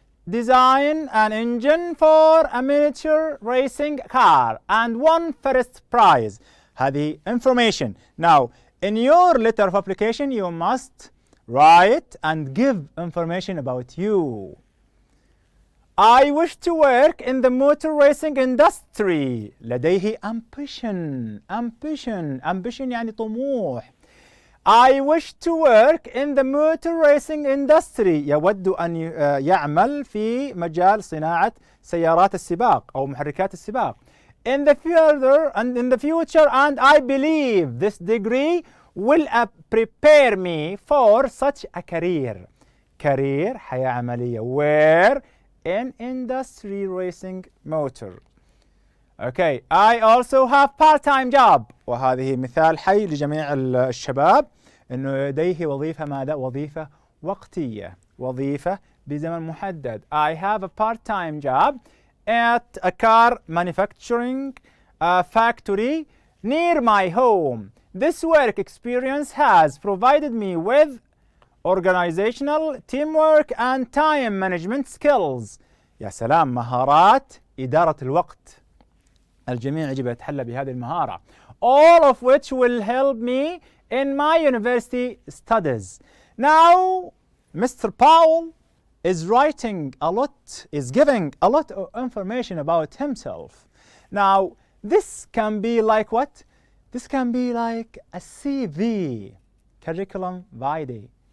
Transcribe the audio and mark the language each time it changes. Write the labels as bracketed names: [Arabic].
[English] design an engine for a miniature racing car and won first prize. هذه information. Now, in your letter of application, you must write and give information about you. I wish to work in the motor racing industry. [Arabic] لديه ambition. Ambition يعني طموح. [English] I wish to work in the motor racing industry. [Arabic] يود أن يعمل في مجال صناعة سيارات السباق أو محركات السباق. [English] In the future, and I believe this degree will prepare me for such a career. [Arabic] Career حياة عملية. [English] Where? In industry racing motor. Okay. I also have part-time job. [Arabic] وهذه مثال حي لجميع الشباب إنه لديه وظيفة ماذا؟ وظيفة وقتية. وظيفة بزمن محدد. [English] I have a part-time job at a car manufacturing factory near my home. This work experience has provided me with organizational, teamwork and time management skills. [Arabic] يا سلام، مهارات إدارة الوقت. الجميع يجب يتحلى بهذه المهارة. [English] All of which will help me in my university studies. Now, Mr. Powell is writing a lot, is giving a lot of information about himself. Now, this can be like what? This can be like a CV, curriculum vitae.